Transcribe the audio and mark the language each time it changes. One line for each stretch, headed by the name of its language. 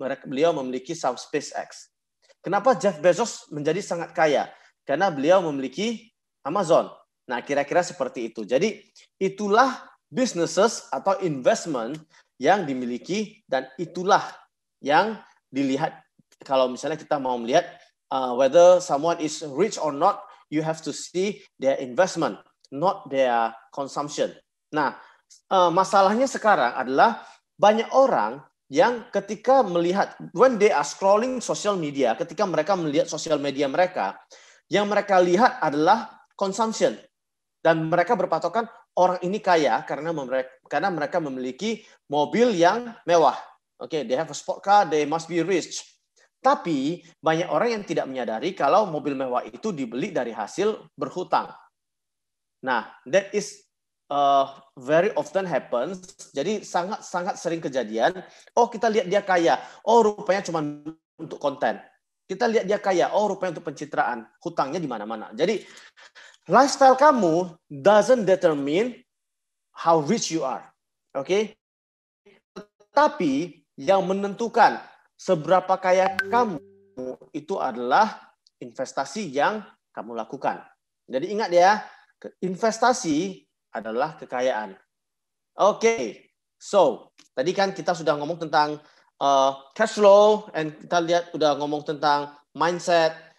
Indonesian: Beliau memiliki saham SpaceX. Kenapa Jeff Bezos menjadi sangat kaya? Karena beliau memiliki Amazon. Nah, kira-kira seperti itu. Jadi, itulah businesses atau investment yang dimiliki, dan itulah yang dilihat. Kalau misalnya kita mau melihat
English: whether someone is rich or not, you have to see their investment, not their consumption.
Indonesian: Nah, masalahnya sekarang adalah banyak orang yang ketika melihat,
English: when they are scrolling social media,
Indonesian: ketika mereka melihat sosial media mereka, yang mereka lihat adalah consumption. Dan mereka berpatokan orang ini kaya karena mereka memiliki mobil yang mewah.
English: Oke, they have a sport car, they must be rich.
Indonesian: Tapi banyak orang yang tidak menyadari kalau mobil mewah itu dibeli dari hasil berhutang.
English: Nah, that is very often happens.
Indonesian: Jadi sangat sering kejadian. Oh, kita lihat dia kaya. Oh, rupanya cuma untuk konten. Kita lihat dia kaya. Oh, rupanya untuk pencitraan. Hutangnya di mana-mana. Jadi
English: lifestyle
Indonesian: kamu
English: doesn't determine how rich you are.
Indonesian: Oke? Tapi yang menentukan seberapa kaya kamu itu adalah investasi yang kamu lakukan. Jadi ingat ya, investasi adalah kekayaan. Oke, so tadi kan kita sudah ngomong tentang cash flow, dan kita lihat udah ngomong tentang mindset.